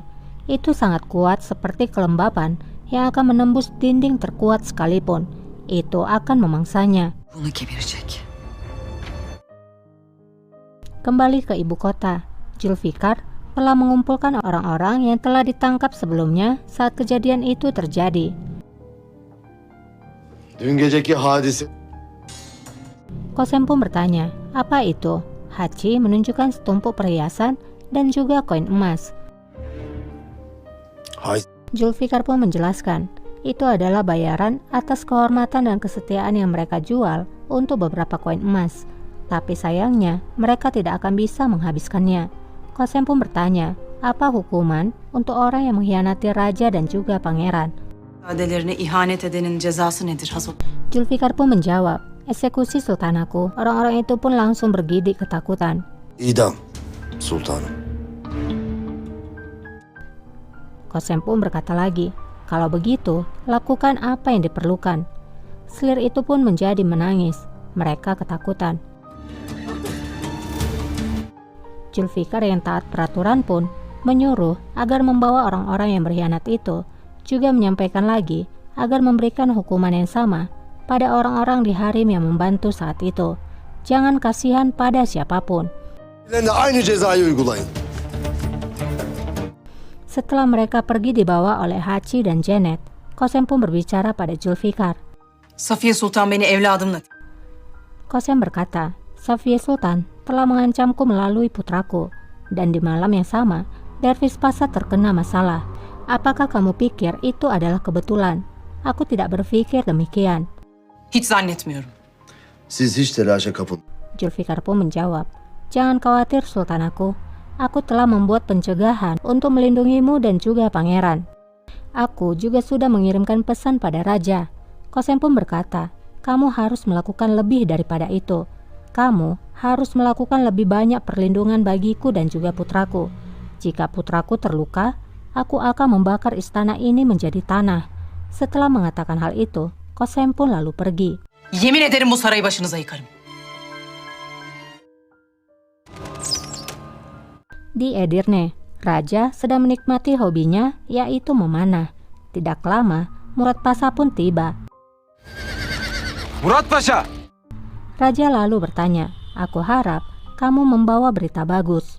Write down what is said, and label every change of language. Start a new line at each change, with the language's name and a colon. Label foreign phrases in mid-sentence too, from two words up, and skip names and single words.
Indonesian: Itu sangat kuat seperti kelembapan yang akan menembus dinding terkuat sekalipun. Itu akan memangsanya.
Turkish: Bunu kebirecek.
Indonesian: Kembali ke ibu kota, Zulfikar telah mengumpulkan orang-orang yang telah ditangkap sebelumnya saat kejadian itu terjadi.
Turkish: Dün geceki hadise.
Indonesian: Kosem pun bertanya, apa itu? Haji menunjukkan setumpuk perhiasan dan juga koin emas. Hay. Zulfikar pun menjelaskan, itu adalah bayaran atas kehormatan dan kesetiaan yang mereka jual untuk beberapa koin emas. Tapi sayangnya, mereka tidak akan bisa menghabiskannya. Kosem pun bertanya, apa hukuman untuk orang yang mengkhianati raja dan juga pangeran?
Turkish: Adelerine ihanet edenin cezası nedir Hazret?
Indonesian: Zulfikar pun menjawab, eksekusi Sultan aku. Orang-orang itu pun langsung bergidik ketakutan.
Turkish: İdam sultanım.
Indonesian: Kosem pun berkata lagi, Kalau begitu, lakukan apa yang diperlukan. Selir itu pun menjadi menangis. Mereka ketakutan. Zulfikar yang taat peraturan pun menyuruh agar membawa orang-orang yang berkhianat itu, juga menyampaikan lagi agar memberikan hukuman yang sama pada orang-orang di harem yang membantu saat itu. Jangan kasihan pada siapapun.
Turkish: Aynı cezayı uygulayın.
Indonesian: Setelah mereka pergi dibawa oleh Hachi dan Janet, Kosem pun berbicara pada Zulfikar.
Turkish: Safiye Sultan beni evladımla...
Indonesian: Kosem berkata, Safiye Sultan telah mengancamku melalui putraku, dan di malam yang sama, Dervish Pasha terkena masalah. Apakah kamu pikir itu adalah kebetulan? Aku tidak berpikir demikian.
Turkish: Hiç zannetmiyorum. Siz hiç telaşa kapılmayın.
Indonesian: Zulfikar pun menjawab, jangan khawatir Sultan aku telah membuat pencegahan untuk melindungimu dan juga pangeran. Aku juga sudah mengirimkan pesan pada raja. Kosem pun berkata, kamu harus melakukan lebih daripada itu. Kamu harus melakukan lebih banyak perlindungan bagiku dan juga putraku. Jika putraku terluka, aku akan membakar istana ini menjadi tanah. Setelah mengatakan hal itu, Kosem pun lalu pergi.
Turkish: Yemin ederim bu sarayı başınıza yıkarım.
Indonesian: Di Edirne, raja sedang menikmati hobinya, yaitu memanah. Tidak lama, Murat Pasha pun tiba. Murat Pasha! Raja lalu bertanya, aku harap kamu membawa berita bagus.